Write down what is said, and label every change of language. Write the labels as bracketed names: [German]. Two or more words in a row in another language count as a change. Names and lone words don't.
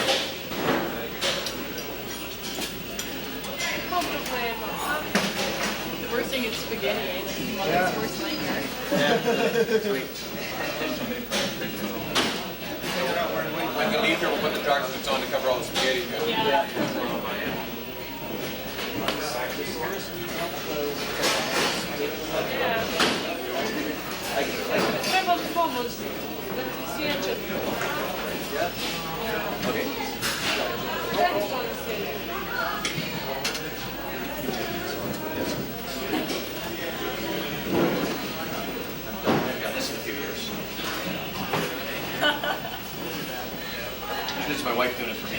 [English] The worst thing is spaghetti, eh? Mother's worst nightmare. Sweet. When we leave here, we'll put the track suits on to cover all the spaghetti. Yeah. [Bosnian] Treba pomoć da ti sjeće. [English] Okay. This in a few years. This is my wife doing it for me.